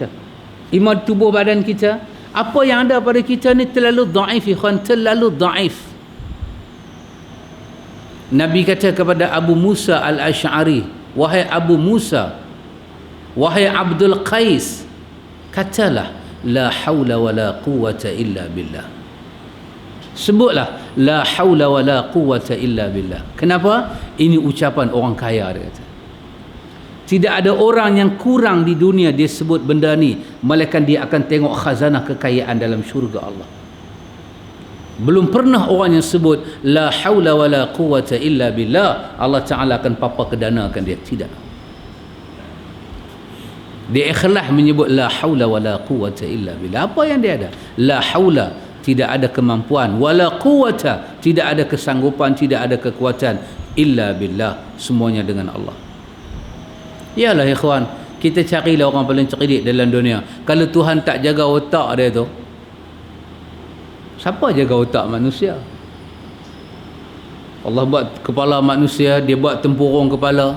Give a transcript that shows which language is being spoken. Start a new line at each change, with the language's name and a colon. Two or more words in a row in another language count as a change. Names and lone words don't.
Malay: Iman tubuh badan kita, apa yang ada pada kita ni terlalu dhaif, ikhwan, terlalu dhaif. Nabi kata kepada Abu Musa Al-Asy'ari, wahai Abu Musa, wahai Abdul Qais, katalah
Arabic: لا حول ولا قوة إلا بالله.
Malay: Sebutlah
Arabic: لا حول ولا قوة إلا بالله.
Malay: Kenapa? Ini ucapan orang kaya, dia kata. Tidak ada orang yang kurang di dunia dia sebut benda ni, melainkan dia akan tengok khazanah kekayaan dalam syurga Allah. Belum pernah orang yang sebut
Arabic: لا حول ولا قوة إلا بالله,
Malay: Allah Ta'ala akan papa kedanakan dia. Tidak. Dia ikhlas menyebut
Arabic: لا حول ولا قوة إلا بالله.
Malay: Apa yang dia ada?
Arabic: لا حول,
Malay: tidak ada kemampuan,
Arabic: ولا قوة,
Malay: tidak ada kesanggupan, tidak ada kekuatan,
Arabic: إلا بالله,
Malay: semuanya dengan Allah. Yalah ikhwan, kita carilah orang paling cerdik dalam dunia. Kalau Tuhan tak jaga otak dia tu, siapa jaga otak manusia? Allah buat kepala manusia, dia buat tempurung kepala.